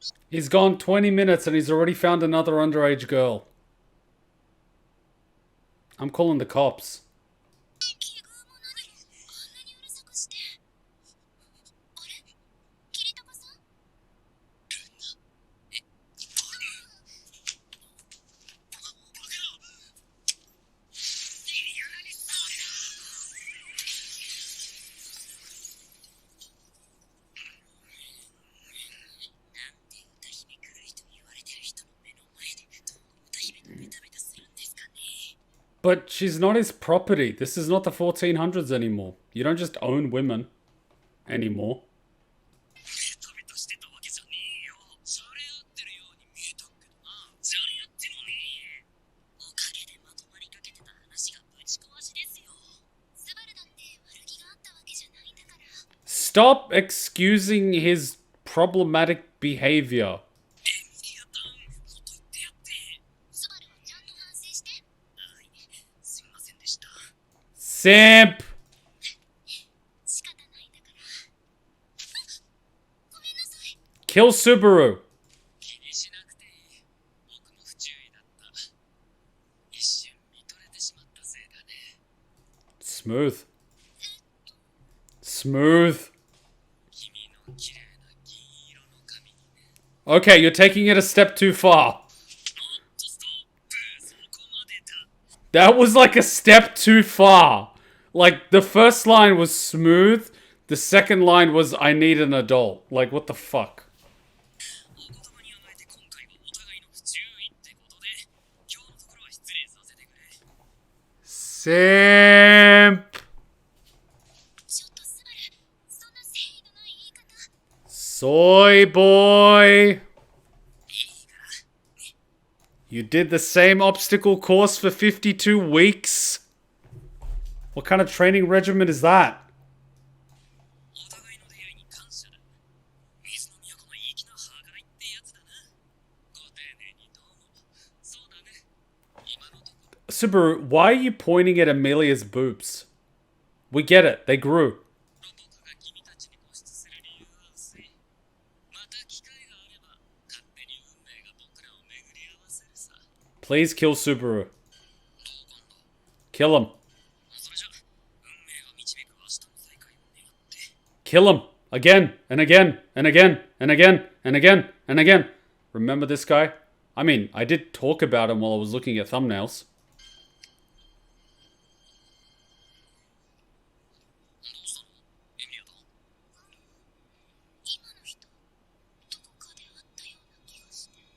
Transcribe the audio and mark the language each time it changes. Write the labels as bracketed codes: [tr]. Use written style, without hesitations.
[en] He's gone 20 minutes and he's already found another underage girl. I'm calling the cops. [ja] 奇遇も何もあんなにうるさくして。あれキリタカさん？なんで歌姫狂いと言われてる人の目の前でどう歌姫のベタベタするんですかね。 [en] But she's not his property. This is not the 1400s anymore. You don't just own women anymore. [ja] ベタベタしてたわけじゃねえよ。じゃれ合ってるように見えたけどな。じゃれ合ってもねえ。おかげでまとまりかけてた話がぶち壊しですよ。スバルだって悪気があったわけじゃないんだから。 [en] Stop excusing his problematic behavior. [ja] エミリアタン、ほっと言ってやって。スバルはちゃんと反省して。はい、すみませんでした。 [en] Simp! [ja] 仕方ないんだから。ごめんなさい。 [en] Kill Subaru. [ja] 気にしなくていい。僕も不注意だった。一瞬見とれてしまったせいだね。 [en] Smooth. Smooth. [ja] 君の綺麗な銀色の髪にね。 [en] Okay, you're taking it a step too far. [ja] ストップ、そこまでだ。 [en] That was like a step too far. Like, the first line was smooth. The second line was, I need an adult. Like, what the fuck? [ja] お言葉に甘えて今回はお互いの不注意ってことで、今日のところは失礼させてくれ。 [en] Simp. [ja] ちょっとスバル、そんな誠意のない言い方。 [en] Soy boy. [ja] いいから。 [en] You did the same obstacle course for 52 weeks? What kind of training regimen is that? [ja] お互いの出会いに感謝だ。水の都の粋な歯がいってやつだな。ご丁寧にどうも。そうだね。今のところ。 [en] Subaru, why are you pointing at Emilia's boobs? We get it. They grew. [ja] 僕が君たちに固執する理由は薄い。また機会があれば、勝手に運命が僕らを巡り合わせるさ。 [en] Please kill Subaru. [ja] どう今度。 [en] Kill him. [ja] それじゃ、運命が導く明日の再会を願って。 [en] Kill him. Again and again and again and again and again and again. Remember this guy? I mean, I did talk about him while I was looking at thumbnails. [ja] どうしたのエミリアだ。今の人、どこかで会ったような気がして。